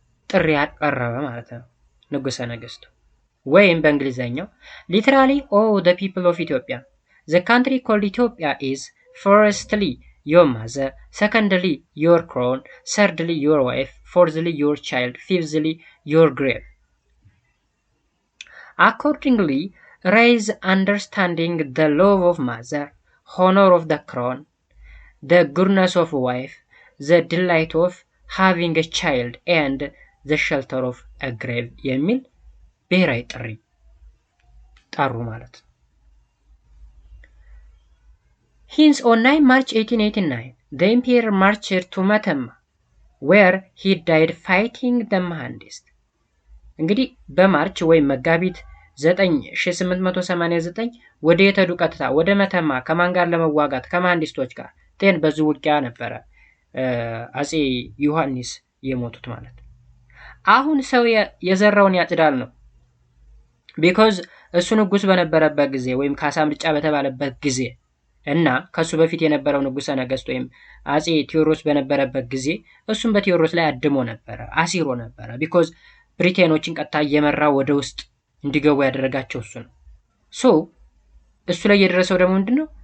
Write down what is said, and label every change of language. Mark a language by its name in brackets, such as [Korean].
[Amharic] ጥሪ ያቀረበ ማለት ነው ንጉሠ ነገሥቱ። ወይም በእንግሊዘኛው ሊትራሊ ኦ [English] the people of Ethiopia, the country called Ethiopia is firstly your mother, secondly your crown, thirdly your wife, fourthly your child, fifthly your grave. Accordingly, raise understanding the love of mother, honor of the crown, the goodness of wife, the delight of having a child, and the shelter of a grave [Amharic] የሚል ብሔራዊ ጥሪ ጠሩ ማለት ነው። [English] Hence on 9 March 1889 the emperor marched to Matama where he died fighting the መሐንዲስት። [Amharic] እንግዲህ በማርች ወይም መጋቢት 9889 ወደ የተዱ ቀጥታ ወደ መተማ ከማን ጋር ለመዋጋት? ከመሐንዲስቶች ጋር። ቴን በዚህ ውጊያ ነበረ አፄ ዮሐንስ የሞቱት ማለት ነው። አሁን ሰው የዘራውን ያጭዳል ነው። ቢኮዝ እሱ ንጉስ በነበረበት ጊዜ ወይም ካሳ ምርጫ በተባለበት ጊዜ እና ከሱ በፊት የነበረው ንጉሰ ነገስት ወይም አፄ ቴዎድሮስ በነበረበት ጊዜ እሱም በቴዎድሮስ ላይ አድሞ ነበረ፣ አሲሮ ነበረ። ቢኮዝ ብሪቴኖችን ቀጥታ እየመራ ወደ ውስጥ እንዲገቡ ያደረጋቸው እሱ ነው። ሶ እሱ ላይ የደረሰው ደግሞ ምንድነው?